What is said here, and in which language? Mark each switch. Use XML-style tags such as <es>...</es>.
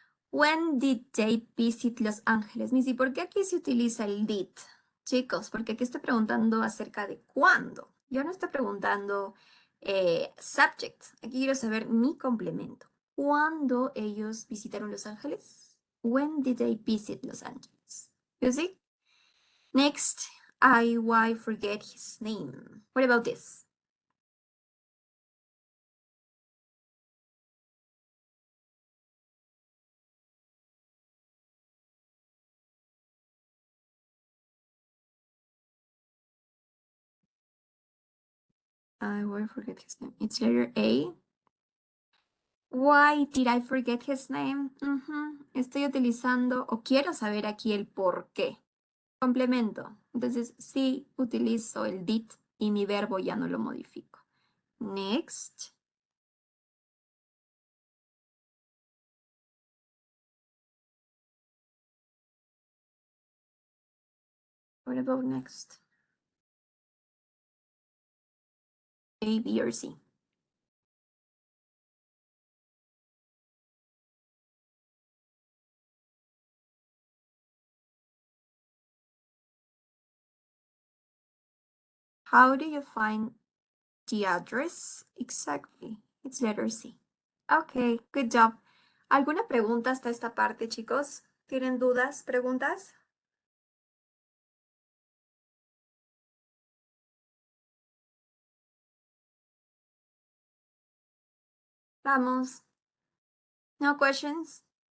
<en>When did they visit Los Ángeles?</en> <es>Missy, ¿por qué aquí se utiliza el did? Chicos, porque aquí estoy preguntando acerca de cuándo. Yo no estoy preguntando subject. Aquí quiero saber mi complemento. ¿Cuándo ellos visitaron Los Ángeles?</es> <en>When did they visit Los Ángeles? You see? Next, I forget his name. What about this? I will forget his name. It's letter A. Why did I forget his name?</en> <es>Estoy utilizando o quiero saber aquí el por qué. Complemento. Entonces, sí utilizo el did y mi verbo ya no lo modifico.</es> <en>Next. What about next? A, B, or C? How do you find the address? Exactly. It's letter C. Okay, good job.</en> <es>¿Alguna pregunta hasta esta parte, chicos? ¿Tienen dudas, preguntas? Vamos.</es> <en>No questions?</en>